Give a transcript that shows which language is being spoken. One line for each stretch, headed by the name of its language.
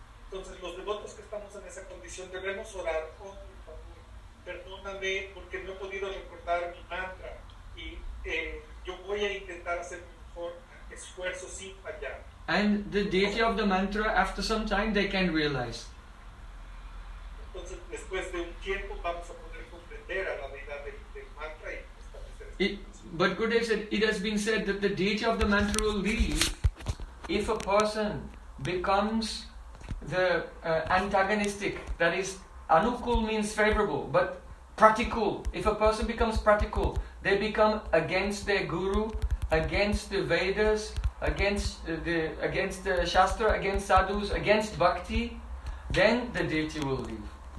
Spanish: Entonces, los devotos que estamos en esa condición debemos orar, oh, perdóname porque no he podido recordar mi mantra y yo voy a intentar hacer mi mejor esfuerzo sin fallar.
English: And the deity of the mantra, after some time, they can realize.
Spanish: Entonces, después de un tiempo, vamos a poder comprender a la deidad del mantra y establecer.
English: But Gurudev said, it has been said that the deity of the mantra will leave if a person becomes the antagonistic, that is, anukul means favorable, but pratikul, if a person becomes pratikul, they become against their guru, against the Vedas, against the Shastra, against sadhus, against bhakti, then the deity will leave.